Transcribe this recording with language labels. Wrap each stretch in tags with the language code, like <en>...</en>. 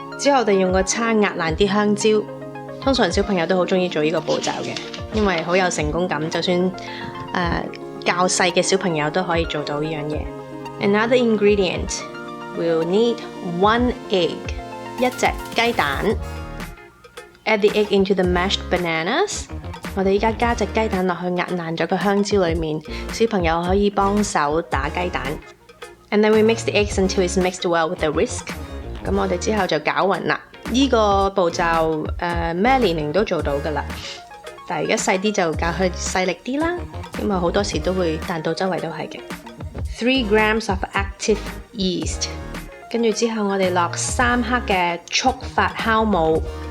<yue>之後我哋用個叉壓爛啲香蕉。通常小朋友都好鍾意做呢個步驟嘅，因為好有成功感。就算較細嘅小朋友都可以做到呢樣嘢。</yue> <en>Another ingredient, we'll need 1 egg.</en> <yue>一隻雞蛋。</yue> <en>Add the egg into the mashed bananas.</en> <yue>我哋依家加隻雞蛋落去壓爛咗個香蕉裏面，小朋友可以幫手打雞蛋。</yue> <en>And then we mix the eggs until it's mixed well with a whisk.</en> <yue>咁我哋之後就攪勻啦。呢個步驟咩年齡都做到㗎啦，但係而家細啲就教佢細力啲啦，因為好多時都會彈到周圍都係嘅。</yue> <en>3 grams of active yeast.</en> <yue>跟住之後我哋落3克嘅速發酵母。</yue>